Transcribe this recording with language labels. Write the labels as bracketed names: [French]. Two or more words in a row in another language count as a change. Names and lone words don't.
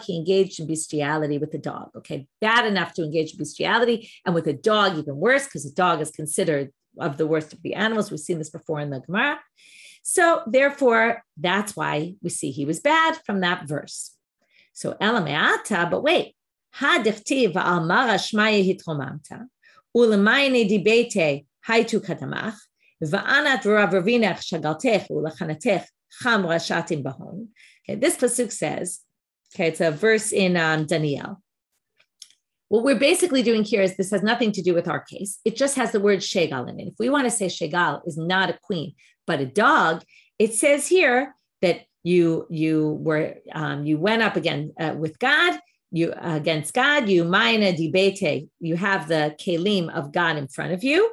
[English] He engaged in bestiality with the dog. Okay, bad enough to engage in bestiality, and with a dog, even worse, because a dog is considered of the worst of the animals. We've seen this before in the Gemara. So therefore, that's why we see he was bad from that verse. So Elameata, but wait, [Aramaic] הא דכתיב על מרא שמיא התרוממת ולמאניא די ביתה היתיו קדמך ואנת ורברבנך שגלתך ולחנתך חמרא שתין בהון. Okay, this pasuk says, Okay, it's a verse in Daniel. What we're basically doing here is this has nothing to do with our case. It just has the word shegal in it. If we want to say shegal is not a queen, but a dog, it says here that you went up again with God, against God, you מאניא די ביתה, you have the kelim of God in front of you.